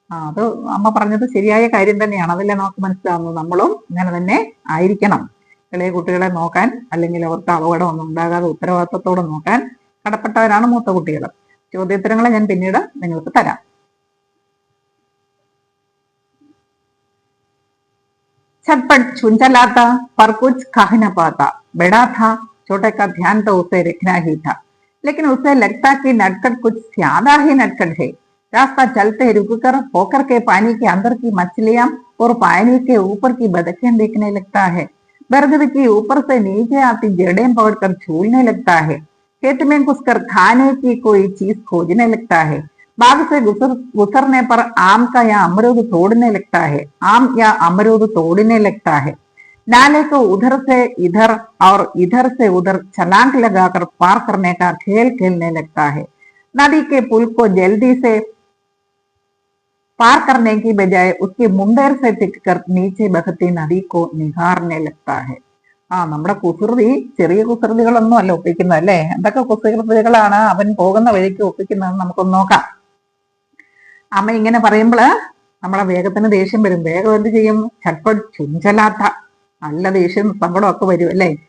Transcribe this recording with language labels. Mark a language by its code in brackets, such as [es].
[ml] അത് അമ്മ പറഞ്ഞത് ശരിയായ കാര്യം തന്നെയാണ്. അതല്ലേ നമുക്ക് മനസ്സിലാകുന്നത്. നമ്മളും ഇങ്ങനെ തന്നെ ആയിരിക്കണം. ഇളയ കുട്ടികളെ നോക്കാൻ, അല്ലെങ്കിൽ അവർക്ക് അപകടമൊന്നും ഉണ്ടാകാതെ ഉത്തരവാദിത്വത്തോടെ നോക്കാൻ കടപ്പെട്ടവരാണ് മൂത്ത കുട്ടികൾ. ചോദ്യോത്തരങ്ങളെ ഞാൻ പിന്നീട് നിങ്ങൾക്ക് തരാം. [hi] छटपट छुंचला था पर कुछ कह न पाता, बड़ा था छोटे का ध्यान तो उसे रखना ही था, लेकिन उसे लगता कि नटखट कुछ ज्यादा ही नटखट है। रास्ता चलते रुककर होकर के पानी के अंदर की मछलियां और पानी के ऊपर की बतखें देखने लगता है। बरगद की ऊपर से नीचे आती जड़ें पकड़कर झूलने लगता है। खेत में घुसकर खाने की कोई चीज खोजने लगता है। बाग से गुजरने पर आम का या अमरूद तोड़ने लगता है, आम या अमरूद तोड़ने लगता है। नाले को उधर से इधर और इधर से उधर छलांग लगाकर पार करने का खेल खेलने लगता है। नदी के पुल को जल्दी से पार करने की बजाय उसके मुंडेर से टिककर नीचे बहती नदी को निहारने लगता है. [ml] നമ്മുടെ കുസൃതി ചെറിയ കുസൃതികളൊന്നും അല്ല ഒപ്പിക്കുന്നത്, അല്ലേ? എന്തൊക്കെ കുസൃതികളാണ് അവൻ പോകുന്ന വഴിക്ക് ഒപ്പിക്കുന്നത് നമുക്കൊന്ന് നോക്കാം. അമ്മ ഇങ്ങനെ പറയുമ്പോൾ നമ്മളെ വേഗത്തിന് ദേഷ്യം വരും. വേഗം എന്ത് ചെയ്യും? ചട്പട്ട് ചുഞ്ചലാത്ത, നല്ല ദേഷ്യം സങ്കടമൊക്കെ വരും, അല്ലേ?